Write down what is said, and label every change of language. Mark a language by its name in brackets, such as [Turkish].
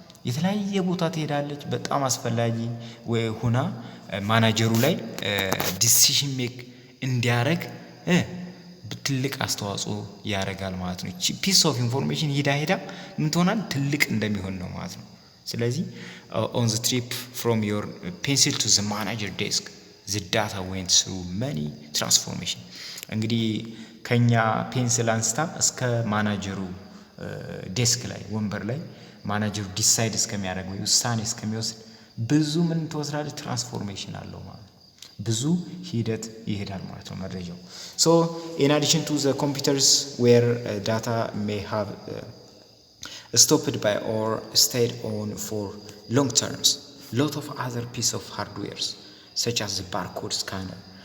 [Amharic] የተለያየ ቦታ ትሄዳለች። በጣም አስፈላጊ ሆና ማናጀሩ ላይ ዲሲሽን ሜክ እንዲያደርግ ትልቅ አስተዋጽኦ ያደርጋል ማለት ነው። እቺ ፒስ ኦፍ ኢንፎርሜሽን ሄዳ ምን ትሆናል? ትልቅ እንደሚሆን ነው ማለት ነው። ስለዚህ [English] on the trip from your pencil to the manager desk, the data went through many transformation. [Amharic] እንግዲህ ከኛ ፔንሲል አንስታ እስከ ማናጀሩ ዴስክ ላይ ወንበር ላይ ማናጀሩ ዲሳይድ እስከሚያደርግ ወይ ውሳኔ እስከሚወስድ ብዙ ምን ተወስራለ ትራንስፎርሜሽን አለው ማለት ነው። ብዙ ሂደት ይሄዳል ማለት ነው መረጃው። [English] so in addition to the computers where data may have stopped by or stayed on for long terms, lot of other piece of hardwares such as the barcode scanner